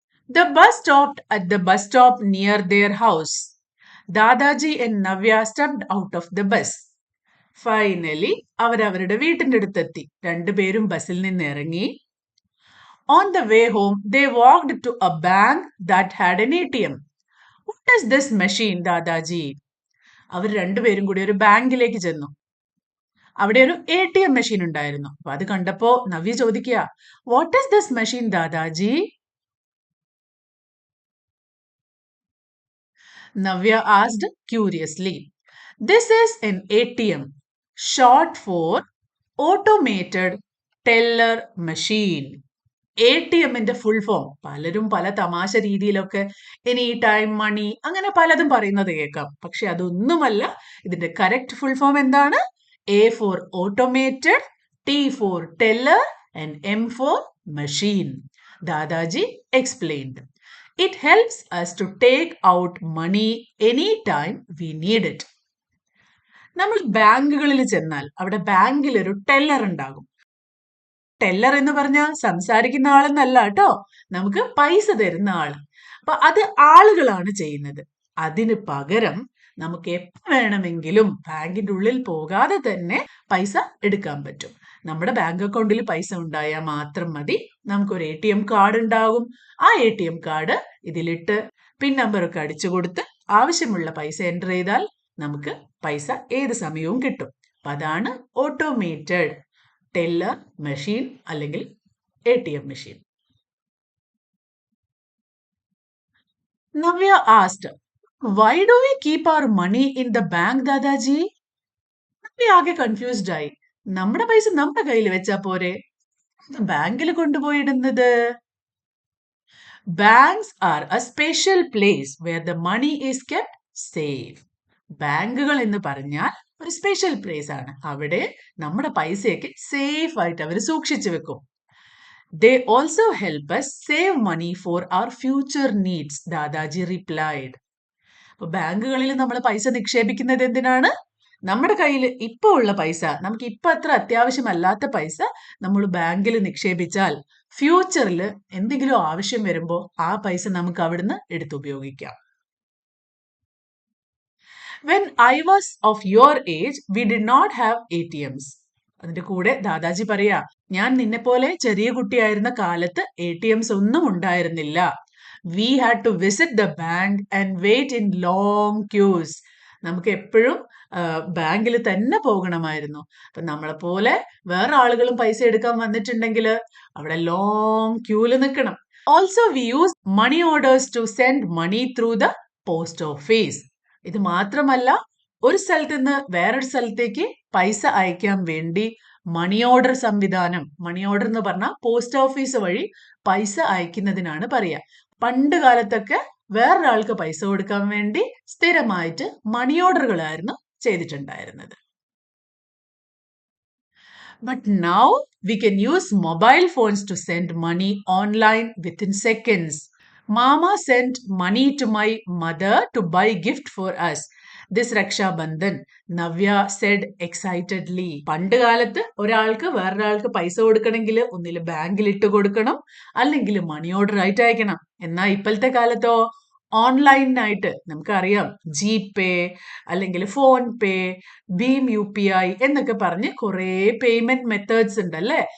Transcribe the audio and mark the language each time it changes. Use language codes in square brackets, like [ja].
[en] The bus stopped at the bus stop near their house. Dadaji and Navya stepped out of the bus. Finally, [ml] അവരവരുടെ വീട്ടിൻ്റെ അടുത്തെത്തി. രണ്ടുപേരും ബസ്സിൽ നിന്ന് ഇറങ്ങി. [en] On the way home, they walked to a bank that had an ATM. What is this machine, Dadaji? [ml] അവർ രണ്ടുപേരും കൂടി ഒരു ബാങ്കിലേക്ക് ചെന്നു. അവിടെ ഒരു ATM മെഷീൻ ഉണ്ടായിരുന്നു. അപ്പൊ അത് കണ്ടപ്പോ നവ്യ ചോദിക്കുക, [en] What is this machine Dadaji? Navya asked curiously. This is an ATM, short for automated teller machine. [ml] ATMന്റെ full form പലരും പല തമാശ രീതിയിലൊക്കെ [en] any time money [ml] അങ്ങനെ പലതും പറയുന്നത് കേൾക്കാം. പക്ഷെ അതൊന്നുമല്ല. ഇതിന്റെ കറക്റ്റ് ഫുൾ ഫോം എന്താണ്? [en] A for automated, T for teller and M for machine. Dadaji explained. It helps us to take out money anytime we need it. [ml] നമ്മൾ ബാങ്കുകളിൽ ചെന്നാൽ അവിടെ ബാങ്കിൽ ഒരു ടെല്ലർ ഉണ്ടാകും. ടെല്ലർ എന്ന് പറഞ്ഞാൽ സംസാരിക്കുന്ന ആളെന്നല്ല കേട്ടോ, നമുക്ക് പൈസ തരുന്ന ആള്. അപ്പൊ അത് ആളുകളാണ് ചെയ്യുന്നത്. അതിന് പകരം നമുക്ക് എപ്പോൾ വേണമെങ്കിലും ബാങ്കിന്റെ ഉള്ളിൽ പോകാതെ തന്നെ പൈസ എടുക്കാൻ പറ്റും. നമ്മുടെ ബാങ്ക് അക്കൗണ്ടിൽ പൈസ ഉണ്ടായാൽ മാത്രം മതി. നമുക്കൊരു ATM കാർഡ് ഉണ്ടാകും. ആ ATM കാർഡ് ഇതിലിട്ട് പിൻ നമ്പറൊക്കെ അടിച്ചു കൊടുത്ത് ആവശ്യമുള്ള പൈസ എൻ്റർ ചെയ്താൽ നമുക്ക് പൈസ ഏത് സമയവും കിട്ടും. അപ്പൊ അതാണ് ഓട്ടോമേറ്റഡ് ടെല്ലർ മെഷീൻ അല്ലെങ്കിൽ ATM machine. [en] Navya asked, why do we keep our money in the bank, Dadaji? [ml] Navya ആകെ കൺഫ്യൂസ്ഡ് ആയി. നമ്മുടെ പൈസ നമ്മുടെ കയ്യിൽ വെച്ചാ പോരെ, ബാങ്കിൽ കൊണ്ടുപോയിടുന്നത്? [en] Banks are a special place where the money is kept safe. [ml] ബാങ്കുകൾ എന്ന് പറഞ്ഞാൽ ഒരു സ്പെഷ്യൽ പ്ലേസ് ആണ്. അവിടെ നമ്മുടെ പൈസയൊക്കെ സേഫ് ആയിട്ട് അവർ സൂക്ഷിച്ചു വെക്കും. [en] They also help us save money for our future needs, Dadaji replied. [ml] അപ്പൊ ബാങ്കുകളിൽ നമ്മൾ പൈസ നിക്ഷേപിക്കുന്നത് എന്തിനാണ്? നമ്മുടെ കയ്യിൽ ഇപ്പൊ ഉള്ള പൈസ, നമുക്ക് ഇപ്പൊ അത്ര അത്യാവശ്യമല്ലാത്ത പൈസ നമ്മൾ ബാങ്കിൽ നിക്ഷേപിച്ചാൽ ഫ്യൂച്ചറിൽ എന്തെങ്കിലും ആവശ്യം വരുമ്പോൾ ആ പൈസ നമുക്ക് അവിടുന്ന് എടുത്തുപയോഗിക്കാം. [en] When I was of your age, we did not have ATMs. [ml] അതിന്റെ കൂടെ ദാദാജി പറയാ, ഞാൻ നിന്നെ പോലെ ചെറിയ കുട്ടിയായിരുന്ന കാലത്ത് ATMs ഒന്നും ഉണ്ടായിരുന്നില്ല. [en] We had to visit the bank and wait in long queues. [ml] നമുക്ക് എപ്പോഴും ബാങ്കിൽ തന്നെ പോകണമായിരുന്നു. അപ്പൊ നമ്മളെ പോലെ വേറെ ആളുകളും പൈസ എടുക്കാൻ വന്നിട്ടുണ്ടെങ്കിൽ അവിടെ ലോങ് ക്യൂല് നിൽക്കണം. [en] Also we use money orders to send money through the post office. [ml] ഇത് മാത്രമല്ല, ഒരു സ്ഥലത്ത് നിന്ന് വേറൊരു സ്ഥലത്തേക്ക് പൈസ അയക്കാൻ വേണ്ടി മണി ഓർഡർ സംവിധാനം, മണി ഓർഡർ എന്ന് പറഞ്ഞാൽ പോസ്റ്റ് ഓഫീസ് വഴി പൈസ അയക്കുന്നതിനാണ് പറയുക. പണ്ട് കാലത്തൊക്കെ വേറൊരാൾക്ക് പൈസ കൊടുക്കാൻ വേണ്ടി സ്ഥിരമായിട്ട് മണി ഓർഡറുകളായിരുന്നു ചെയ്തിട്ടുണ്ടായിരുന്നത്. [en] But now we can use mobile phones to send money online within seconds. Mama sent money to my mother to buy gift for us this Raksha Bandhan, Navya said excitedly. [ml] പണ്ട് കാലത്ത് ഒരാൾക്ക് വേറൊരാൾക്ക് പൈസ കൊടുക്കണമെങ്കിൽ ഒന്നിൽ ബാങ്കിൽ ഇട്ട് കൊടുക്കണം, അല്ലെങ്കിൽ മണി ഓർഡർ ആയിട്ട് അയക്കണം. എന്നാൽ ഇപ്പോഴത്തെ കാലത്തോ ഓൺലൈനായിട്ട് നമുക്കറിയാം, ജിപേ അല്ലെങ്കിൽ ഫോൺ പേ, ഭീം UPI എന്നൊക്കെ പറഞ്ഞ് കുറേ പേയ്മെന്റ് മെത്തേഡ്സ് ഉണ്ടല്ലേ.